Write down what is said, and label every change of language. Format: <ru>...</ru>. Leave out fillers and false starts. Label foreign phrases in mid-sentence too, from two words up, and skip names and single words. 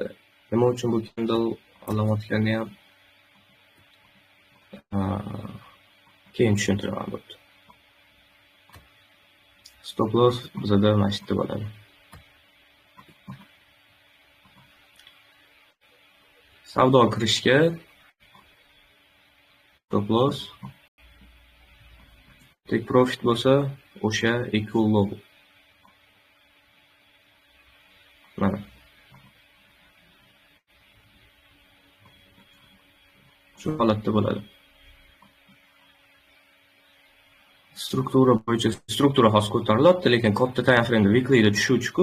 <uz>Nima uchun bu candle olayotganini ham keyin tushuntiraman bu.</uz> <en>Stop loss</en> <uz>bizda mana shu yerda bo'ladi. Savdo kirishga</uz> <en>stop loss take profit</en> <uz>bo'lsa o'sha</uz> <en>equal low.</en> <uz>Mana. Shu holatda bo'ladi. Struktura bo'yicha struktura hozir ko'tarilyapti, lekin katta</uz> <en>time frame weekly</en> <uz>da tushuvchi-ku.</uz>